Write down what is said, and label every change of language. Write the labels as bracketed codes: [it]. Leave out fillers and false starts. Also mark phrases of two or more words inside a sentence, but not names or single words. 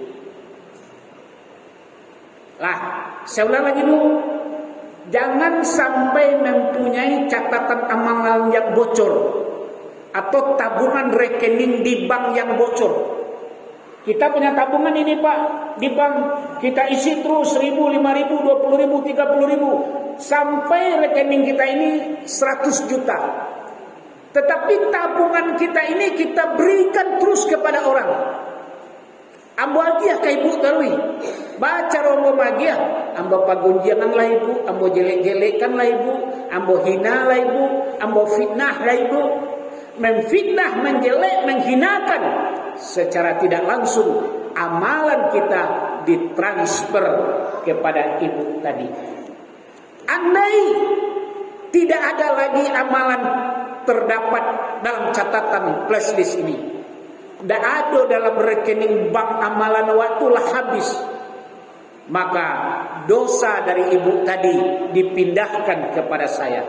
[id] Lah, saya ulang lagi Bu, jangan sampai mempunyai catatan amalan yang bocor atau tabungan rekening di bank yang bocor. Kita punya tabungan ini Pak di bank, kita isi terus 1.000, 5.000, 20.000, 30.000 sampai rekening kita ini 100 juta. Tetapi tabungan kita ini kita berikan terus kepada orang. [min] Ambo agiah ka ibu tarui, baca rombo magiah, ambo pagunjiangan lah ibu, ambo jelek-jelekan lah ibu, ambo hina lah ibu, ambo fitnah lah ibu. [id] Memfitnah, menjelek, menghinakan, secara tidak langsung amalan kita ditransfer kepada ibu tadi. Andai tidak ada lagi amalan terdapat dalam catatan flashdisk ini, tidak ada dalam rekening bank amalan waktulah habis, maka dosa dari ibu tadi dipindahkan kepada saya.